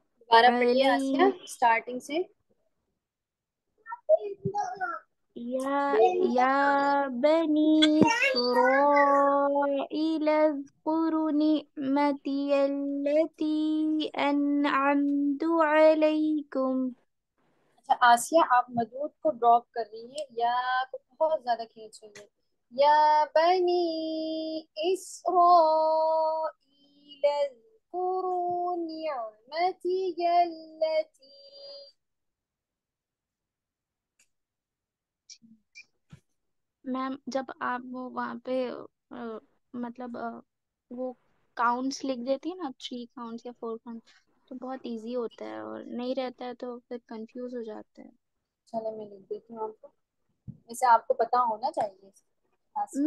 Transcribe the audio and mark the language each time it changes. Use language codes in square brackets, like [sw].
[ur] دوبارہ پڑھیے آسیہ اسٹارٹنگ سے. [ar] يا بني إسرائيل اذكروا نعمتي التي أنعمت عليكم. [ur] اچھا آسیہ, آپ مدود کو ڈراپ کر رہی ہیں, یا کو بہت زیادہ کھینچ رہی ہیں. [ar] یا بنی اسرائیل اذکروا نعمتی التی. [ur] میم جب آپ وہ وہاں پہ مطلب وہ کاؤنٹس لکھ دیتی ہے نا, 3 کاؤنٹس یا 4 کاؤنٹس, تو بہت ایزی ہوتا ہے, اور نہیں رہتا ہے تو پھر کنفیوز ہو جاتا ہے. چلے میں لکھ دیتی ہوں آپ کو, ویسے آپ کو پتا ہونا چاہیے آسیہ,